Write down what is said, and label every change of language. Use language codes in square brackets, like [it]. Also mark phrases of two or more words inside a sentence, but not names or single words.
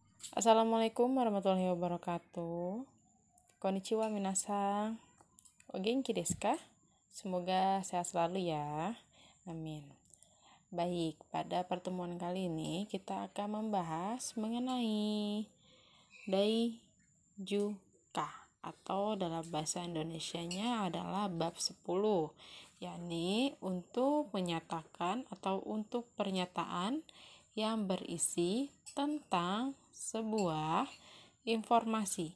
[ar] السلام عليكم ورحمة الله وبركاته. [ja] こんにちは皆さん. お元気ですか? [id] Semoga sehat selalu ya. Amin. Baik, pada pertemuan kali ini kita akan membahas mengenai Daijuka atau dalam bahasa Indonesianya adalah bab 10, yakni untuk menyatakan atau untuk pernyataan yang berisi tentang sebuah informasi.